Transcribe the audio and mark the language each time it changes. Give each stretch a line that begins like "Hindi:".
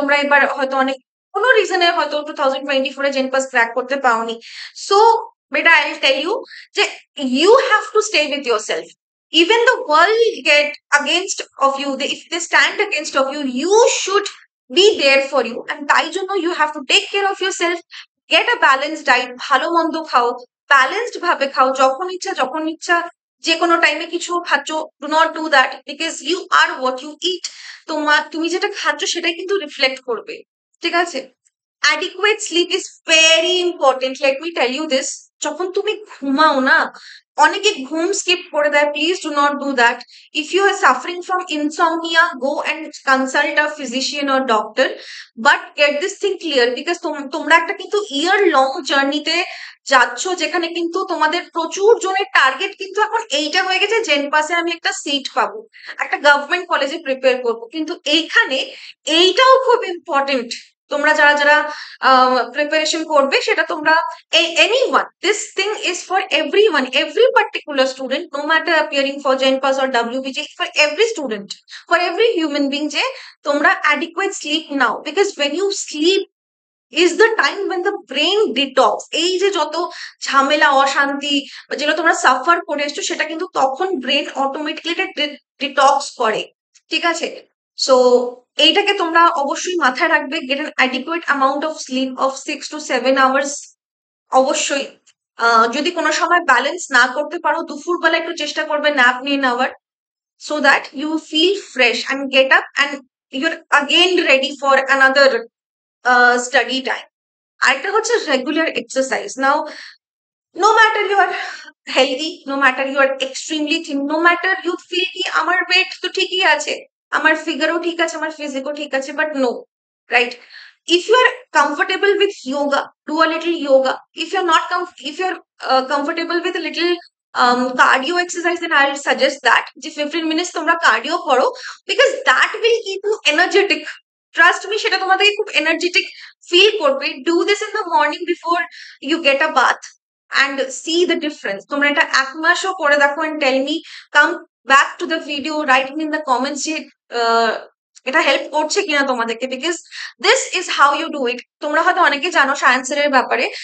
Bangla: তোমরা এবার হয়তো অনেক কোনো রিজনে হয়তো 2024 জেন পাস ক্র্যাক করতে পাওনি।
English: So বেটা, I will tell you যে you have to stay with your self. Even the world get against of you, if they stand against of you, you should be there for you, and তাই জন্য you have to take care of yourself. Get a balanced diet,
Bangla: ভালো মন্দ খাও, balanced ভাবে খাও, যখন ইচ্ছা যে কোনো টাইমে কিছু খাচ্ছ।
English: Do not do that, because you are what you eat.
Bangla: তুমি যেটা খাচ্ছ সেটাই কিন্তু রিফ্লেক্ট করবে, ঠিক আছে?
English: Adequate sleep is very important, let me tell you this.
Bangla: যখন তুমি ঘুমাও না, অনেকে ঘুম স্কিপ করে দেয়,
English: Please do not do that. If you are suffering from insomnia, go and consult a physician or doctor, but get this thing clear,
Bangla: because তোমরা একটা কিন্তু ইয়ার লং জার্নিতে যাচ্ছ, যেখানে কিন্তু তোমাদের প্রচুর জনের টার্গেট কিন্তু এখন এইটা হয়ে গেছে, জেন পাসে আমি একটা সিট পাবো, একটা গভর্নমেন্ট কলেজে প্রিপেয়ার করবো। কিন্তু এইখানে এইটাও খুব ইম্পর্টেন্ট, তোমরা যারা যারা প্রিপারেশন করবে, সেটা তোমরা
English: anyone, this thing is for everyone, every particular student, no matter appearing for Gen Pass or WBJ, for every student, for every human being, যে তোমরা adequate sleep নাও, because when you sleep is the time when the brain detox,
Bangla: এই যে যত ঝামেলা অশান্তি বা যেগুলো তোমরা সাফার করে এসছো, সেটা কিন্তু তখন ব্রেন অটোমেটিকলি ডিটক্স করে, ঠিক আছে? সো এইটাকে তোমরা অবশ্যই মাথায় রাখবে।
English: Get an adequate amount of sleep of 6 to 7 hours অবশ্যই।
Bangla: যদি কোনো সময় ব্যালেন্স না করতে পারো, দুপুরবেলা একটু চেষ্টা করবে ন্যাপ নিয়ে নেওয়ার,
English: so that you feel fresh and get up and you're again ready for another study time. আরেকটা হচ্ছে regular exercise. Now, no matter you are healthy, no matter you are extremely thin, no matter you feel
Bangla: কি আমার wait তো ঠিকই আছে, আমার ফিগারও ঠিক আছে,
English: আমার ফিজিকও ঠিক আছে, but no, right? If you are comfortable with yoga, do a little yoga. If you're not if you're comfortable with a little cardio exercise, then I'll suggest that যে 15 minutes তোমরা cardio করো, because that will keep you energetic. Trust me,
Bangla: সেটা তোমাদেরকে খুব energetic feel করবে।
English: Do this in the morning before you get a bath and see the difference.
Bangla: তোমরা এটা 1 মাসও করে দেখো
English: and tell me, come back to the video, write me in the comments
Bangla: যে এটা হেল্প করছে কিনা তোমাদেরকে,
English: because this is how you do it.
Bangla: তোমরা হয়তো অনেকে জানো সায়েন্সের ব্যাপারে।